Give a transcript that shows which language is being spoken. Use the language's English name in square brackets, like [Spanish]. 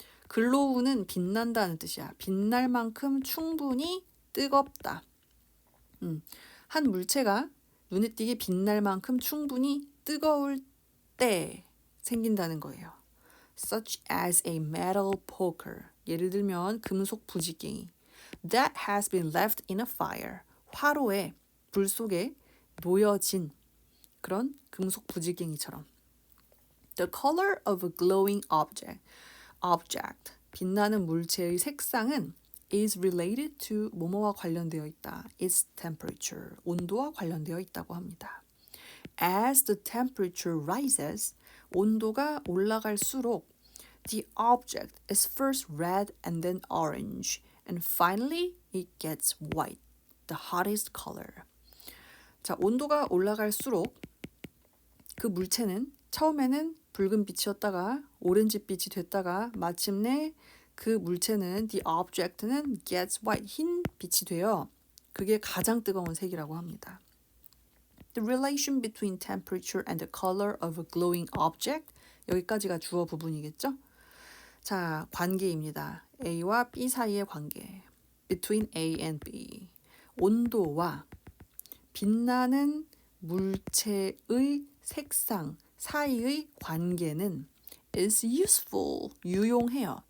[Korean] 글로우는 빛난다는 뜻이야. 빛날 만큼 충분히 뜨겁다. 한 물체가 눈에 띄게 빛날 만큼 충분히 뜨거울 때 생긴다는 거예요. [English] Such as a metal poker. [Korean] 예를 들면 금속 부지깽이. [English] That has been left in a fire. [Korean] 화로에, 불 속에 놓여진 그런 금속 부지깽이처럼. [English] The color of a glowing object. [Korean] 빛나는 물체의 색상은 [English] is related to [Korean] 뭐뭐와 관련되어 있다. [English] its temperature. [Korean] 온도와 관련되어 있다고 합니다. [English] As the temperature rises, [Korean] 온도가 올라갈수록 [English] the object is first red and then orange and finally it gets white, the hottest color. [Korean] 자, 온도가 올라갈수록 그 물체는 처음에는 붉은 빛이었다가 오렌지빛이 됐다가 마침내 그 물체는 [English] the object [Korean] 는 [English] gets white, [Korean] 흰 빛이 돼요. 그게 가장 뜨거운 색이라고 합니다. [English] The relation between temperature and the color of a glowing object. [Korean] 여기까지가 주어 부분이겠죠? 자, 관계입니다. A와 B 사이의 관계. [English] Between A and B. [Korean] 온도와 빛나는 물체의 색상 사이의 관계는 [English] is useful, [Korean] 유용해요.